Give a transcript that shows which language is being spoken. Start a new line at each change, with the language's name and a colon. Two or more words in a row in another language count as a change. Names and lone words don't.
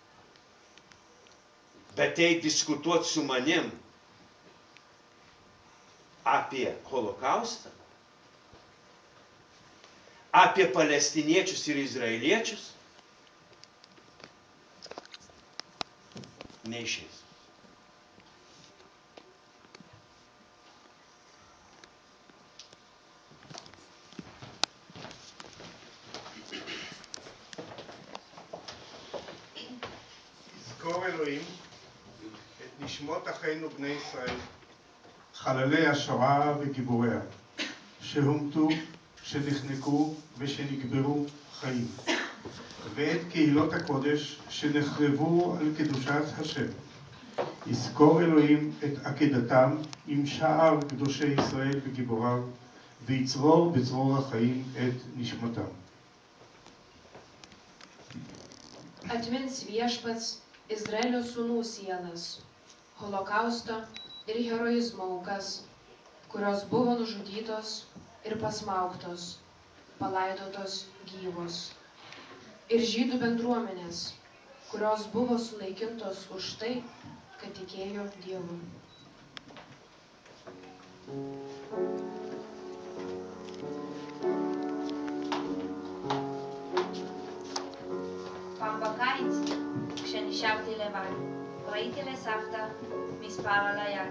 Lithuanian: Bet tai diskutuoti su manim apie holokaustą, apie palestiniečius ir izraeliečius, neišeis.
Hebrew: יזכור אלוהים את נשמות אחינו בני ישראל, חללי השואה וגיבוריה, שהומתו, שנחנקו ושנקברו חיים, ואת קהילות הקודש שנחרבו על קדושת השם. יזכור אלוהים את עקדתם עם שאר קדושי ישראל וגיבוריו, ויצרור בצרור החיים את נשמתם.
Lithuanian: Atmins viešpats Izraelio sūnų sielas, holokausto ir heroizmo aukas, kurios buvo nužudytos ir pasmaugtos, palaidotos gyvos. Ir žydų bendruomenės, kurios buvo sunaikintos už tai, kad tikėjo Dievu.
Hebrew: פעם בקיץ, כשנשארתי לבד, ראיתי לסבתא מספר על היד.